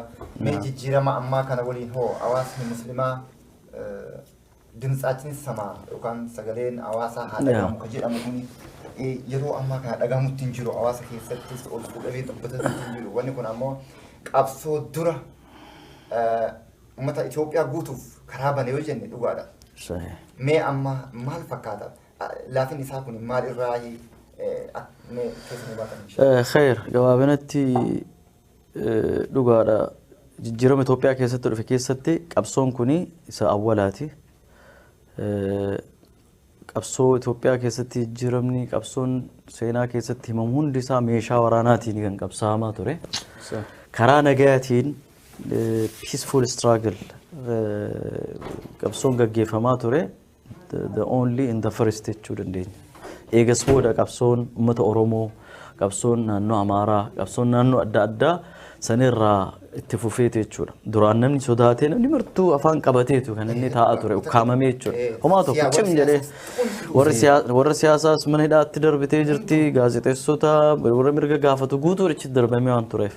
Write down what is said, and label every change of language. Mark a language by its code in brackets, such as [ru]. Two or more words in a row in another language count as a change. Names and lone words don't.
[om] Mee jijjiirama ammaa kana waliin hoo hawaasni muslimaa dimtsaatiin samaa yookaan sagaleen hawaasaa haa dhagahamu kan jedhamu kuni yeroo ammaa kana dhagahamutti hin jiru. Hawaasa keessattis ol fuudhamee dubbatatti hin jiru. Wanni kun ammoo qabsoo dura uummata Itoophiyaa guutuuf karaa bane yoo jenne dhugaadha. Mee amma maal fakkaata? Laafin isaa kun maal irraa خير جوابنتي dhugaadha. Jijjiirama Itoophiyaa keessatti dhufe keessatti qabsoon kuni isa awwalaati. Qabsoo Itoophiyaa keessatti jijjiiramni qabsoon seenaa keessatti himamu hundi isaa meeshaa waraanaatiin kan qabsaamaa ture. Karaa nagayaatiin [en] peaceful struggle [om] qabsoon gaggeeffamaa ture. [en] The only in the first [om] jechuu dandeenya. Eegas booda qabsoon uummata Oromoo, qabsoon naannoo Amaaraa, qabsoon naannoo adda addaa sanirraa itti fufeetu jechuudha. Duraan namni sodaatee namni martuu afaan qabateetu kan inni taa'aa ture ukkaamamee jechuudha. Homaa tokko cim jedhee warra siyaasaas mana hidhaatti darbitee jirti, gaazexeessota warra mirga gaafatu guutuu achitti darbamee waan tureef.